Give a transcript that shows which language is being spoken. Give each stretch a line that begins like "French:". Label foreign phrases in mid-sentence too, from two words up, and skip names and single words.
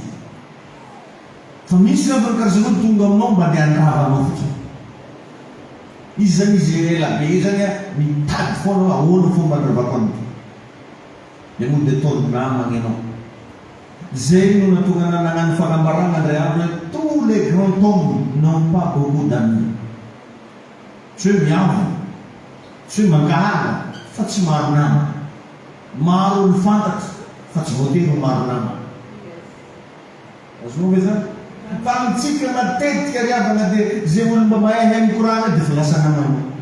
Malagasy: Fa misy rehefa karazana hoe tonga aminao mba ny andrava anao fotsiny. Izy zany izy ela be zany mitady foana ahoana fomba andravako an'ity. Dia moa dia ataony namana ianao. Zay no natonga nagnano fanambarana indray andro hoe
French: tous les grands hommes n'ont pas beaucoup d'amis.
Malagasy: Tsy hoe miavo, tsy hoe mangahaga fa tsy maro nama. Maro olo fantatry fa tsy voatery ho maro nama. Azonao ve zany? Fa amintsika matetika riavana dia zay olo mba mahay mikorana dia fa lasa namana.